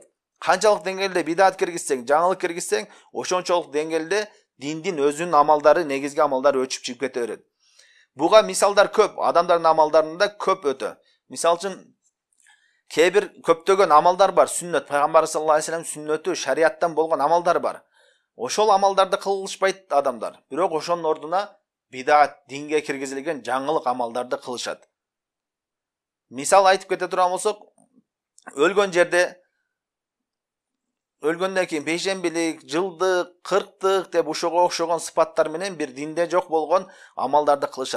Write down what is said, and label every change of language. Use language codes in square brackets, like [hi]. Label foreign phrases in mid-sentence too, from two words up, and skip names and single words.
[ky] Канчалык деңгээлде бидат киргизсең, жаңылык киргизсең, ошончолук деңгээлде диндин өзүнүн амалдары, негизги амалдары өчүп чыгып кете берет. Буга мисалдар көп, адамдардын амалдарында көп өтө. Мисал үчүн кээ бир көптөгөн амалдар бар, сүннөт, пайгамбар саллаллаху алейхи ва саллям сүннөтү, шариаттан болгон амалдар бар. Ошол амалдарды кылышпайт адамдар. Бирок ошонун ордуна бидат, динге киргизилген жаңылык амалдарды кылышат. Мисал айтып кете турган болсок, өлгөн жерде өлгөндөн кийин пейшембилик, жылдык, кырктык деп ушуга окшогон сыпаттар менен бир динде жок болгон амалдарды кылышат.